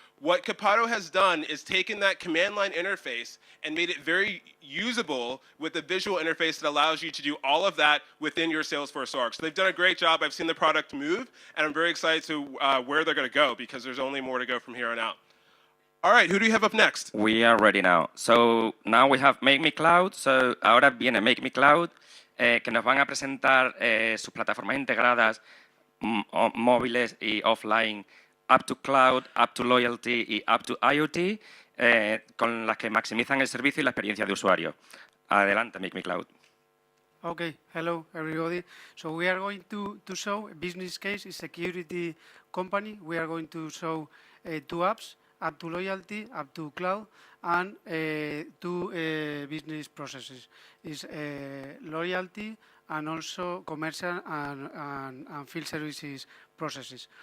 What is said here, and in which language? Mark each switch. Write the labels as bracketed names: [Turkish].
[English] What Copado has done is taken that command line interface and made it very usable with a visual interface that allows you to do all of that within your Salesforce org. So they've done a great job. I've seen the product move, and I'm very excited to where they're going to go because there's only more to go from here on out. All right, who do you have up next? We are ready now. So now we have Make Me Cloud. [Spanish] So ahora viene Make Me Cloud, que nos van a presentar sus plataformas integradas móviles y offline, Up to Cloud, Up to Loyalty y Up to IoT, con las que maximizan el servicio y la experiencia de usuario. Adelante, Make Me Cloud. [English] Okay, hello everybody. So we are going to show a business case, a security company. We are going to show 2 apps, Up to Loyalty, Up to Cloud, and 2 business processes. It's loyalty and also commercial and field services processes.